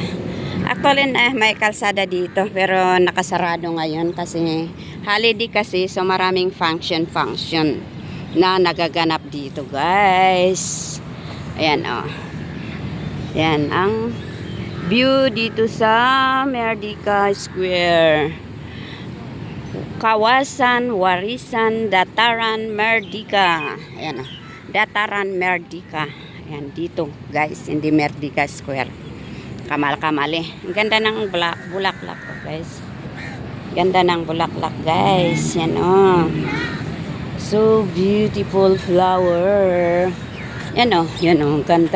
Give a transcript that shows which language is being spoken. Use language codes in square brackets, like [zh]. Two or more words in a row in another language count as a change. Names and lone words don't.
[tl] Actually may kalsada dito pero nakasarado ngayon kasi holiday kasi, so maraming function na nagaganap dito, guys. Ayan oh. Yan ang view dito sa Merdeka Square. [ms] Kawasan, Warisan, Dataran, Merdeka. [tl] Ayan, Dataran, Merdeka. Ayan, dito guys, hindi Merdeka Square. Kamal-kamali. Ang ganda ng bulaklak guys. Ganda ng bulaklak guys. [en] Yan so beautiful flower. [tl] Yan ang ganda.